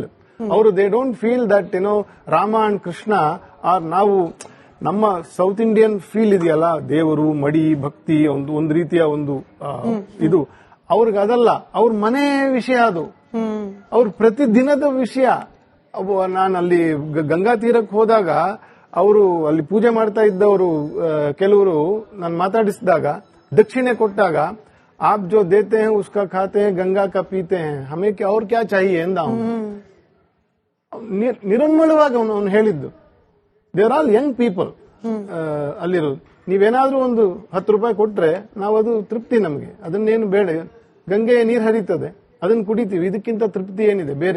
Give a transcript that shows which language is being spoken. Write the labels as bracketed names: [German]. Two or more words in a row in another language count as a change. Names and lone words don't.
[Kannada] ಅವರು [English] they don't feel that Rama and Krishna are [Kannada] ನಾವು ನಮ್ಮ [English] South Indian feel [Kannada] ಇದೆಯಲ್ಲ, ದೇವರು ಮಡಿ ಭಕ್ತಿ ಒಂದು ರೀತಿಯ ಒಂದು ಇದು ಅವ್ರಿಗೆ ಅದಲ್ಲ. ಅವ್ರ ಮನೆ ವಿಷಯ ಅದು, ಅವ್ರ ಪ್ರತಿದಿನದ ವಿಷಯ. ನಾನು ಅಲ್ಲಿ ಗಂಗಾ ತೀರಕ್ಕೆ ಹೋದಾಗ ಅವರು ಅಲ್ಲಿ ಪೂಜೆ ಮಾಡ್ತಾ ಇದ್ದವರು ಕೆಲವರು ನಾನು ಮಾತಾಡಿಸಿದಾಗ ದಕ್ಷಿಣೆ ಕೊಟ್ಟಾಗ [Hindi] आप जो देते हैं उसका खाते हैं, गंगा का पीते हैं, हमें क्या और क्या चाहिए [Kannada] ಎಂದ ಅವನು. ನಿರನ್ಮೂಲವಾಗಿ ಅವನು ಹೇಳಿದ್ದು. [English] there all young people [Kannada] ಅಲ್ಲಿರೋದು. ನೀವೇನಾದ್ರೂ ಒಂದು 10 ರೂಪಾಯಿ ಕೊಟ್ರೆ ನಾವದು ತೃಪ್ತಿ, ನಮಗೆ ಅದನ್ನೇನು ಬೇಡ. ಗಂಗೆಯ ನೀರು ಹರಿತದೆ, ಅದನ್ನು ಕುಡಿತೀವಿ, ಇದಕ್ಕಿಂತ ತೃಪ್ತಿ ಏನಿದೆ ಬೇರೆ.